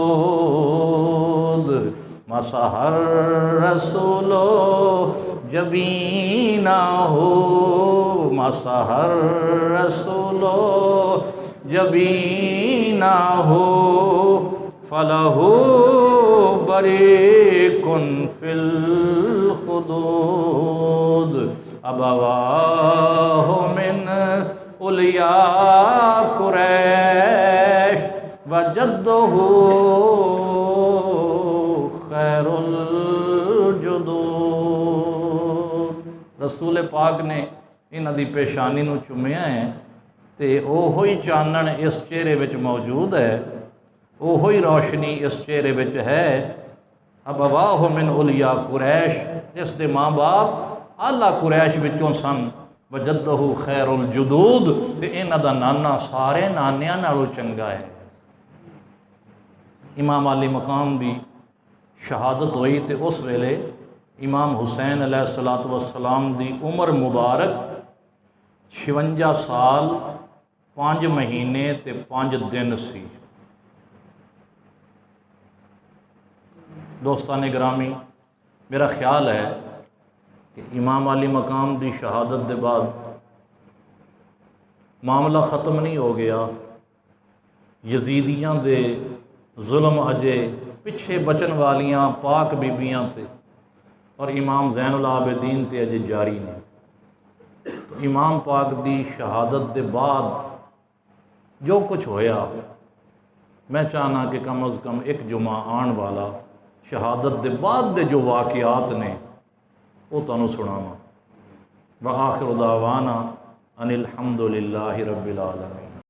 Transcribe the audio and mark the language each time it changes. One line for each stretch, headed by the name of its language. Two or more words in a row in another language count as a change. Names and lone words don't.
Arabic: مسح الرسول جبینہ، مسح الرسول جبینہ فلہ بریق فی الخدود، ابواہ من علیا قریش وجدہ خیر الجدود۔
Punjabi: رسول پاک نے انہاں دی پیشانی نو چومیا ہے، تے اوہی چانن اس چہرے وچ موجود ہے، اوہی روشنی اس چہرے وچ ہے۔
Arabic: ابواہ من علیا قریش،
Punjabi: اس دے ماں باپ اعلیٰ قریش وچوں سن،
Arabic: وجدہ خیر الجدود،
Punjabi: تے انہاں دا نانا سارے نانیاں نالوں چنگا ہے۔ امام علی مقام دی شہادت ہوئی، تے اس ویلے امام حسین
Arabic: علیہ السلام
Punjabi: دی عمر مبارک 56 سال 5 مہینے تے 5 دن سی۔ دوستان گرامی، میرا خیال ہے کہ امام علی مقام دی شہادت دے بعد معاملہ ختم نہیں ہو گیا، یزیدیاں دے ظلم اجے پچھے بچن والیاں پاک بیبیاں تے اور امام زین العابدین تے اجے جاری نے۔ تو امام پاک دی شہادت دے بعد جو کچھ ہویا، میں چاہنا کہ کم از کم ایک جمعہ آن والا شہادت دے بعد دے جو واقعات نے وہ تانوں سناواں۔
Arabic: وآخر دعوانا ان الحمد للہ رب العالمین۔